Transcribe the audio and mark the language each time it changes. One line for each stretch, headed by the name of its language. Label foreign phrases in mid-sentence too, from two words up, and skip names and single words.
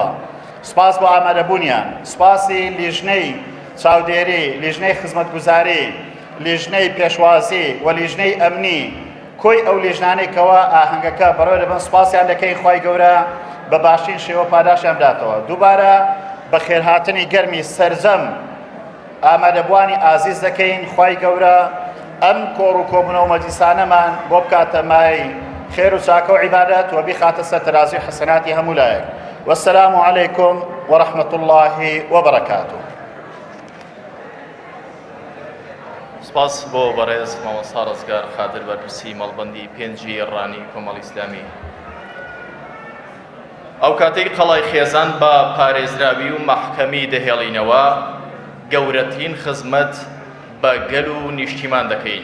Central Kurdish: سوپاس بۆ ئامادەبوونیان. سوپاسی لیژنەی چاودێری، لیژنەی خزمەتگوزاری، لیژنەی پێشوازی و لیژنەی ئەمنی، کۆی ئەو لیژنانەی کەوا ئاهەنگەکە بەڕێوە دەبن سوپاسیان دەکەین خوای گەورە بە باشترین شێوە پاداشیان بداتەوە. دووبارە بە خێرهاتنی گەرمی سەرجەم ئامادەبوانی ئازیز دەکەین خوای گەورە ئەم کۆڕ و کۆبوونەوە مەجلیسانەمان بۆ بکاتە مای خێر و چاکە و عیبادەت و بیخاتە سەر تەرازی و حەسەناتی هەموو لایەک.
Arabic: والسلام عليكم ورحمة الله وبركاته.
Central Kurdish: سپاس بۆ بەڕێز مامۆستا ڕزگار خادر بەرپرسی مەڵبەندی پێنجی ڕانی کۆمەڵی ئیسلامی. ئەو کاتێک قەڵای خێزان بە پارێزراوی و مەحکەمی دەهێڵینەوە گەورەترین خزمەت بە گەل و نیشتیمان دەکەین.